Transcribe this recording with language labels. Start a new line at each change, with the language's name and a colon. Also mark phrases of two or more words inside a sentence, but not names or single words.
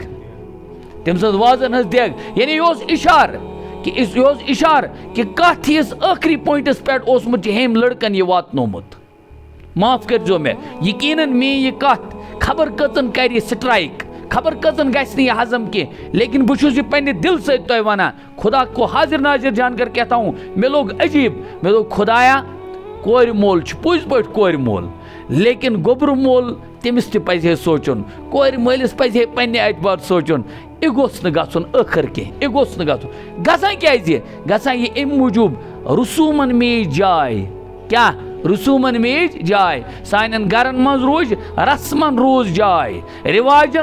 Kashmiri: دٮ۪گ یعنی یہِ اوس اِشارٕ کہِ کتھ ہِس ٲخری پویِنٹس پٮ۪ٹھ اوسمُت چھُ ہیٚمۍ لڑکن یہِ واتنومُت معاف کٔرۍزیو مےٚ یقیٖنن میٛٲنۍ یہِ کتھ خبر کٔژن کرِ یہِ سٹرایک خبر کٔژن گژھِ نہٕ یہِ ہضم کینٛہہ لیکن بہٕ چھُس یہِ پننہِ دل سۭتۍ تۄہہِ ونان
Urdu: خدا کو حاضر ناظر جان کر کہتا ہوں
Kashmiri: مےٚ لوٚگ عجیٖب مےٚ دوٚپ خدایا کورِ مول چھُ پٔزۍ پٲٹھۍ کورِ مول لیکن گوٚبرٕ مول تٔمِس تہِ پزِ ہے سونٛچُن کورِ مٲلِس پزِ ہے پننہِ اعتبار سونٛچُن یہِ گوٚژھ نہٕ گژھُن ٲخٕر کینٛہہ یہِ گوٚژھ نہٕ گژھُن کیٛازِ گژھان یہِ اَمہِ موٗجوٗب رسوٗمن میٖج جاے کیٛاہ رسوٗمن میٖج جاے سانٮ۪ن گرن منٛز روٗز رسمن روٗز جاے رِواجن